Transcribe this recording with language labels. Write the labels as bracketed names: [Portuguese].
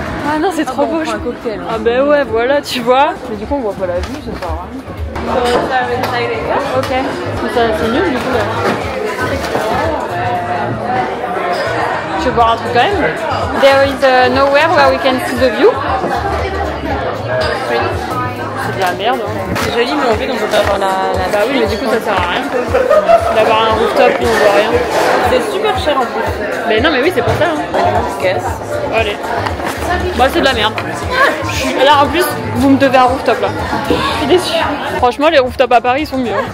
[French] Ah non, c'est trop beau. Un cocktail. Ah ben ouais, voilà, tu vois. Mais du coup, on voit pas la vue, ça sert à rien. Ok. Mais c'est nul du coup là. Tu veux boire un truc quand même? [English] There is nowhere where we can see the view. [French] C'est de la merde. Hein. C'est joli, mais en fait, on peut pas avoir la. Bah oui, mais du coup, ça sert à rien d'avoir un rooftop où on voit rien. C'est super cher en plus. Mais non, mais oui, c'est pour ça. Hein. On se casse. Allez. Bah, c'est de la merde. Là, en plus, vous me devez un rooftop là. Je suis déçue. Franchement, les rooftops à Paris ils sont mieux.